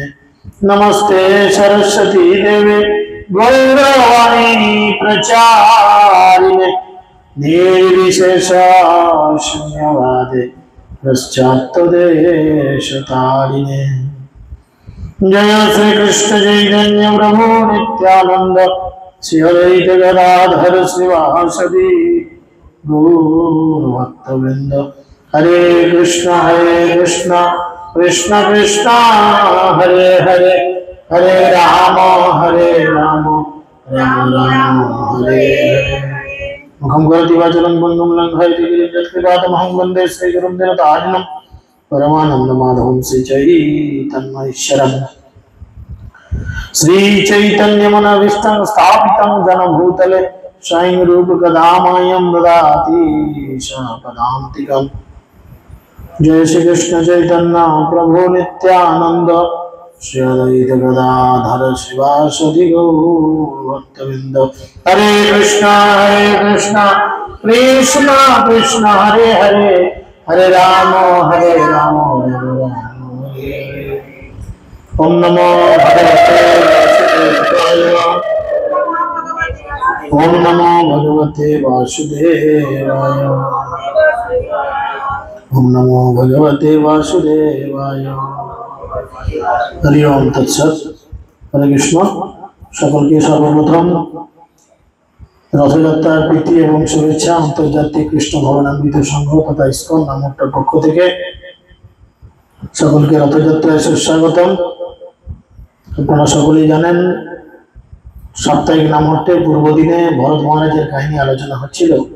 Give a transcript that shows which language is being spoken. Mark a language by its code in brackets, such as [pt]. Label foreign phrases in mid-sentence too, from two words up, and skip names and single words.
[sa] नमस्ते सरस्वती देवे गौरवाणी प्रचारिणे निर्विशेष शून्यवादे पश्चात्तदेशतारिणे। जय श्री कृष्ण चैतन्य प्रभु नित्यानंद श्री अद्वैत गदाधर श्रीवासदि गौर भक्तवृंद। हरे कृष्ण कृष्ण कृष्ण हरे हरे हरे राम राम राम हरे हरे। मुखं करोति वाचालं पङ्गुं लङ्घयति गिरिं यत्कृपातमहं वन्दे श्रीगुरुं दिनतारिणं परमानन्दमाधवं श्रीचैतन्यैश्वरम्। श्रीचैतन्यमनोभीष्टं स्थापितं जनभूतले स्वयं रूपकदामह्यं ददाति पदान्तिकम्। जय श्री कृष्ण चैतन्य प्रभु नित्यानंद श्री अद्वैत गदाधर श्रीवासदि गौरभक्तवृंद। हरे कृष्ण कृष्ण कृष्ण हरे हरे हरे राम राम राम हरे हरे। ओम नमो भगवते वासुदेवाय। ओम नमो भगवते वासुदेवाय। ओम नमो भगवते वासुदेवाय। हरि ओम तत्सत। हरे कृष्ण। [bn] সকলকে সর্বপ্রথম রথযাত্রার প্রীতি এবং শুভেচ্ছা আন্তর্জাতিক কৃষ্ণ ভবনামৃত সংঘ তথা ইসকন নামকটার পক্ষ থেকে সকলকে রথযাত্রায় সুস্বাগতম। আপনারা সকলেই জানেন সাপ্তাহিক নামহট্টের পূর্বদিনে ভরত মহারাজের কাহিনী আলোচনা হচ্ছিল।